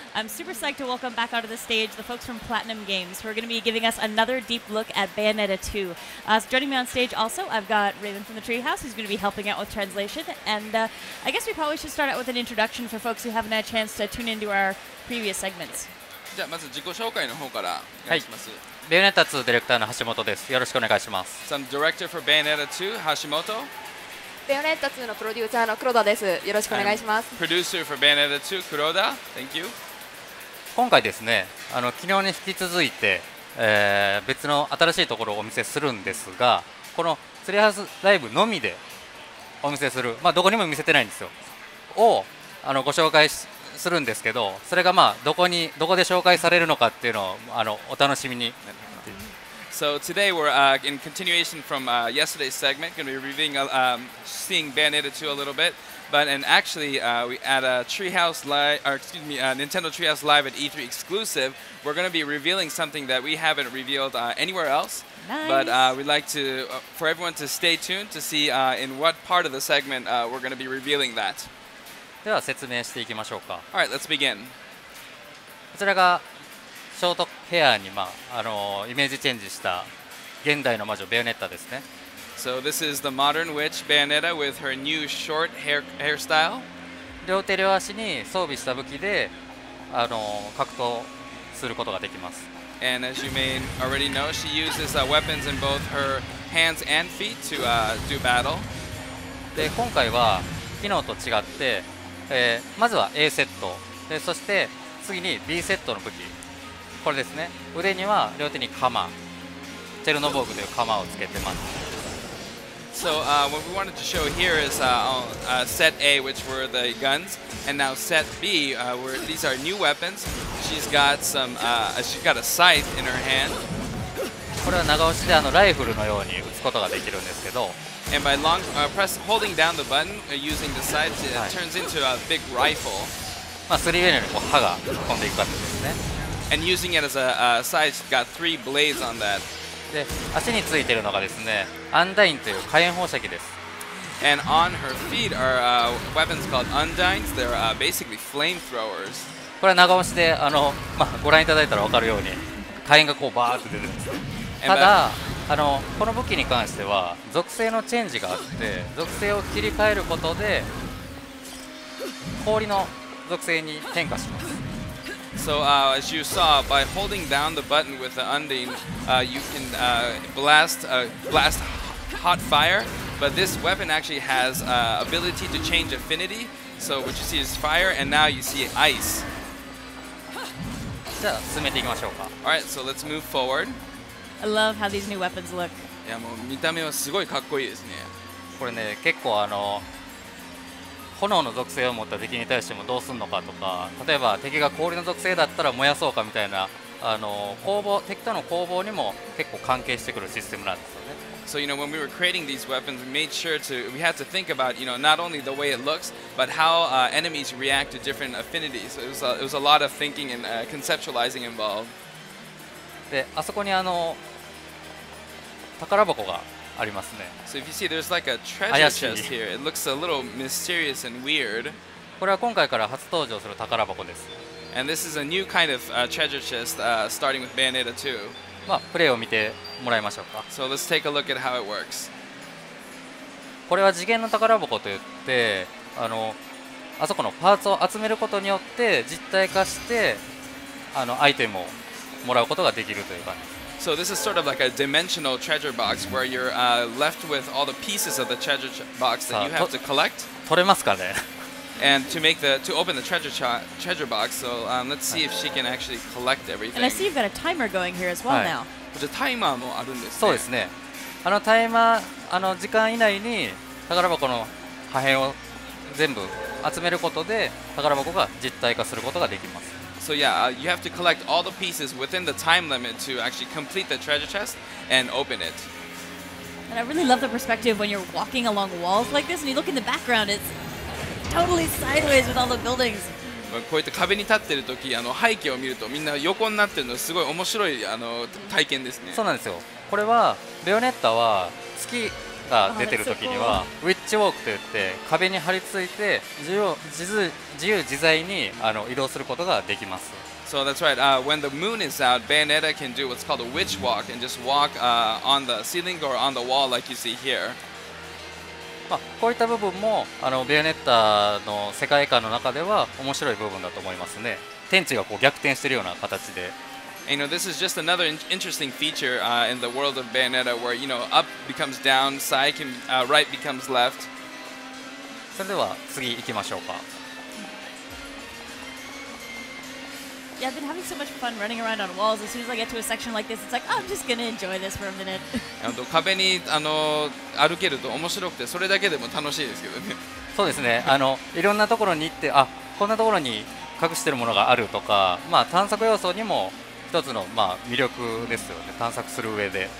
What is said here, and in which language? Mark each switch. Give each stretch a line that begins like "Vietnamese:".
English: I'm super psyched to welcome back onto the stage the folks from Platinum Games, who are going to be giving us another deep look at Bayonetta 2. So joining me on stage also, I've got Raven from the Treehouse, who's going to be helping out with translation. And I guess we probably should start out with an introduction for folks who haven't had a chance to tune into our previous segments.
Japanese: じゃあまず自己紹介の方からお願いします。ベヨネッタ2ディレクターの橋本です。よろしくお願いします。
English: So I'm director for Bayonetta 2, Hashimoto.
Japanese: ベヨネッタ2のプロデューサーの黒田です。よろしくお願いします。
English: Producer for Bayonetta 2, Kuroda. Thank you.
Japanese: 今回ですね、昨日に引き続いて、別の新しいところをお見せするんですが、このツリーハウスライブのみでお見せする、どこにも見せてないんですよ。をご紹介するんですけど、それがどこで紹介されるのかっていうのをお楽しみに。
English: So today we're in continuation from yesterday's segment, going to be reviewing, seeing Bayonetta 2 a little bit. And actually, we at a Treehouse Live, or excuse me, Nintendo Treehouse Live at E3 Exclusive, we're going to be revealing something that we haven't revealed anywhere else. Nice. But we'd like to, for everyone to stay tuned to see in what part of the segment we're going to be revealing that.
Japanese: では説明していきましょうか。
English: All right, let's begin.
Japanese: こちらがショートヘアに、イメージチェンジした現代の魔女ベヨネッタですね。
English: So this is the modern witch Bayonetta with her new short hairstyle.
Japanese: 両手両足に装備した武器で格闘することができます。
English: And as you may already know, she uses weapons in both her hands and feet to do battle.
Japanese: で今回は昨日と違って、まずは A セットで、そして次に B セットの武器。これですね。腕には両手に鎌、チェルノボーグという鎌をつけてます。
English: So what we wanted to show here is set A, which were the guns, and now set B, where these are new weapons. She's got a scythe in her hand.
Japanese: これは長押しでライフルのように撃つことができるんですけど。
English: And by holding down the button using the scythe, it turns into a big rifle.
Japanese: 3ウェイのように刃が飛んでいく感じですね。
English: And using it as a scythe, she's got 3 blades on that.
Japanese: で足についているのがですね、アンダインという火炎放射器です。
English: And on her feet are weapons called undines. They're basically flamethrowers.
Japanese: これは長押しでご覧いただいたら分かるように火炎がこうバーって出てるんですね。ただこの武器に関しては属性のチェンジがあって、属性を切り替えることで氷の属性に変化します。
English: So as you saw, by holding down the button with the undine, you can blast hot fire. But this weapon actually has ability to change affinity. So what you see is fire, and now you see ice.
Japanese: じゃあ進めていきましょうか。
English: All right, so let's move forward. I love how these new weapons look.
Japanese: いやもう見た目はすごいかっこいいですね。これね、結構炎の属性を持った敵に対してもどうするのかとか、例えば敵が氷の属性だったら燃やそうかみたいな敵との攻防にも結構関係してくるシステムなんですよね。
English: So when we were creating these weapons, we had to think about not only the way it looks, but how enemies react to different affinities. It was a lot of thinking and conceptualizing involved.
Japanese: で、あそこに宝箱がありますね。
English: So if you see, there's like a treasure chest here. It looks a little mysterious and weird.
Japanese: これは今回から初登場する宝箱です。
English: And this is a new kind of treasure chest, starting with Bayonetta 2.
Japanese: プレイを見てもらいましょうか。
English: So let's take a look at how it works.
Japanese: これは次元の宝箱といって、あそこのパーツを集めることによって実体化してアイテムをもらうことができるという感じです。
English: So this is sort of like a dimensional treasure box where you're left with all the pieces of the treasure box that you have to collect.
Japanese: 取れますかね
English: And to open the treasure box, so let's see if she can actually collect everything. And I see you've got a timer going here as well now.
Japanese: こちらタイマーもあるんですね。そうですね。タイマー時間以内に宝箱の破片を全部集めることで宝箱が実体化することができます。
English: So yeah, you have to collect all the pieces within the time limit to actually complete the treasure chest and open it. And I really love the perspective when you're walking along walls like this and you look in the background, it's totally sideways with all the buildings.
Japanese: こういった壁に立っているとき、背景を見るとみんな横になっているのすごい面白い体験ですね。そうなんですよ。これはベヨネッタは月が出てる時にはウィッチウォークといって壁に張り付いて自由自在に移動することができます。
English: So that's right. When the moon is out, Bayonetta can do what's called a witch walk and just walk on the ceiling or on the wall like you see here.
Japanese: こういった部分もベヨネッタの世界観の中では面白い部分だと思いますね。天地がこう逆転しているような形で。
English: And, this is just another interesting feature in the world of Bayonetta, where up becomes down, side can right becomes left.
Japanese: それでは次行きましょうか。
English: Yeah, I've been having so much fun running around on walls. As soon as I get to a section like this, it's like, oh, I'm just gonna enjoy this for a minute.
Japanese: 壁に歩けると面白くて、それだけでも楽しいですけどね。そうですね。いろんなところに行って、こんなところに隠しているものがあるとか、探索要素にも一つの魅力ですよね。探索する上で。